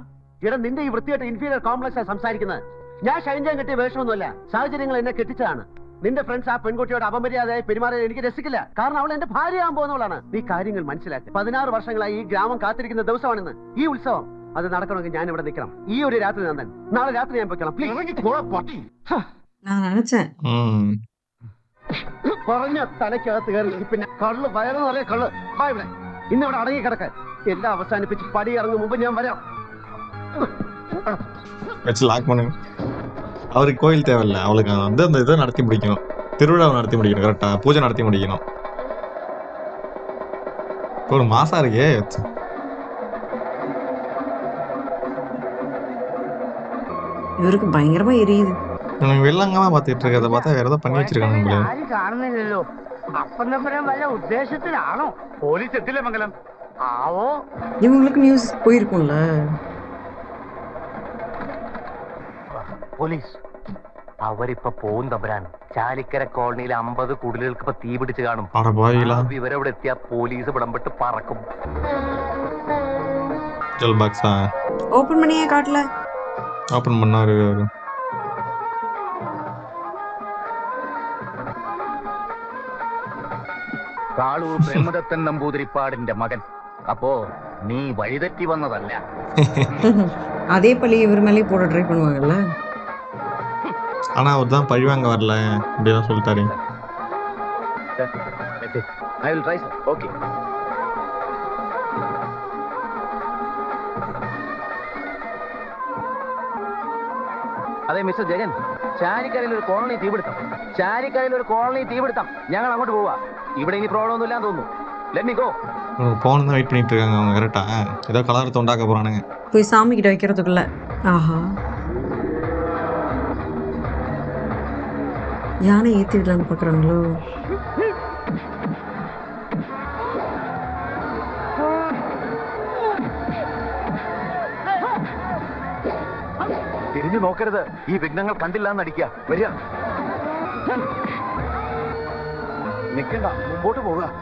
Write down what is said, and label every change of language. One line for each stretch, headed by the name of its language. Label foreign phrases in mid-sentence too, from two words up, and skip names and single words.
Malayalam: ഇട നിന്റെ ഈ വൃത്തിയായിട്ട്
English: inferior complex
Malayalam: സംസാരിക്കുന്നത്. ഞാൻ ഷൈൻ ചെയ്യാൻ കിട്ടിയ വേഷമൊന്നുമല്ല, സാഹചര്യങ്ങൾ എന്നെ കെട്ടിച്ചതാണ്. നിന്റെ ഫ്രണ്ട്സ് ആ പെൺകുട്ടിയോട് അപമര്യാദയായി പെരുമാറിയത് എനിക്ക് രസിക്കില്ല. കാരണം അവൾ എന്റെ ഭാര്യയാകാൻ പോകുന്നവളാണ്. നീ കാര്യങ്ങൾ മനസ്സിലാക്കി. 16 വർഷങ്ങളായി ഈ ഗ്രാമം കാത്തിരിക്കുന്ന ദിവസമാണിന്ന്. ഈ ഉത്സവം അത് നടക്കണമെങ്കിൽ ഞാൻ ഇവിടെ നിൽക്കണം. ഈ ഒരു രാത്രി നന്ദൻ, നാളെ രാത്രി ഞാൻ പോയിക്കണം.
Tamil: நான் நினைச்சேன்
Malayalam: പറഞ്ഞ തലയ്ക്കകത്ത് കയറി പിന്നെ കള്ള് വയറെന്ന് പറയാ കള്ള്. ഇവിടെ ഇന്നിവിടെ അടങ്ങി കിടക്കാൻ. എല്ലാം അവസാനിപ്പിച്ച് പടി ഇറങ്ങും മുമ്പ് ഞാൻ വരാം.
Tamil: வச்சு லாக் பண்ணு. அவருக்கு கோயில் தேவையில்ல, அவளுக்கு வந்து அந்த இதை நடத்தி முடிக்கணும், திருவிழாவை நடத்தி முடிக்கணும், கரெக்டா பூஜை நடத்தி முடிக்கணும். ஒரு மாசம் இருக்கே. இவருக்கு பயங்கரமா எரியுது. எனக்கு வெள்ளங்கமா பாத்துட்டு இருக்கத பார்த்தா வேற ஏதோ பண்ணி வச்சிருக்காங்க உங்களே.
Malayalam: കാണുന്നില്ലല്ലോ. അപ്പന്തപ്പുരം വല്ല ഉദ്ദേശത്തിലാണോ? പോലീസ് എത്തില്ല മംഗലം. ആവോ,
Tamil: இவங்களுக்கு நியூஸ் போயிருக்கும்ல.
Malayalam: പോലീസ് അവരിപ്പോ പോവും തമ്പുരാൻ. ചാലിക്കര കോളനിയിലെ 50 കുടിലുകൾക്ക് ഇപ്പൊ തീ പിടിച്ച് കാണും.
Tamil: அட பாயிலா
Malayalam: വിവരം ഇവിടെ എത്തിയാ പോലീസ് വിടംപെട്ട് പറക്കും.
Tamil: ஜெல் பாக்ஸா ஓபன் பண்ணியே காட்டல. ஓபன் பண்ணாரு அவரு.
Malayalam: കാളൂർ ബ്രഹ്മദത്തൻ നമ്പൂതിരിപ്പാടിന്റെ മകൻ. അപ്പോ നീ വഴിതെറ്റി വന്നതല്ല.
Tamil: அதே பழி இவர் மேலே போட ட்ரை பண்ணுவாங்கல்ல. ஆனா அவர் தான் பழி வாங்க வரல அப்படிதான் சொல்லிட்டாரு.
English: I will try, sir. Okay.
Malayalam: അതെ മിസ്റ്റർ ജഗൻ, ചാരിക്കരയിൽ ഒരു കോളനി തീപിടുത്തം. ഞങ്ങൾ അങ്ങോട്ട് പോവാ. ഇവിടെ ഇനി പ്രോബ്ലം ഒന്നും ഇല്ലാന്ന് തോന്നുന്നു.
English: let me go.
Tamil: போன் தான் வெயிட் பண்ணிட்டு இருக்காங்க அவங்க. கரெக்டா ஏதோ கலரத்தை உண்டாக்க போறானுங்க. போய் சாமி கிட்ட வைக்கிறதுக்குள்ள. ஆஹா, யானை ஏத்தி விடலான்னு பாக்குறாங்களோ.
Malayalam: തിരിഞ്ഞു നോക്കരുത്. ഈ വിഘ്നങ്ങൾ കണ്ടില്ലാന്ന് അടിക്കുക. വരിക, നിൽക്കണ്ട, മുമ്പോട്ട് പോവുക.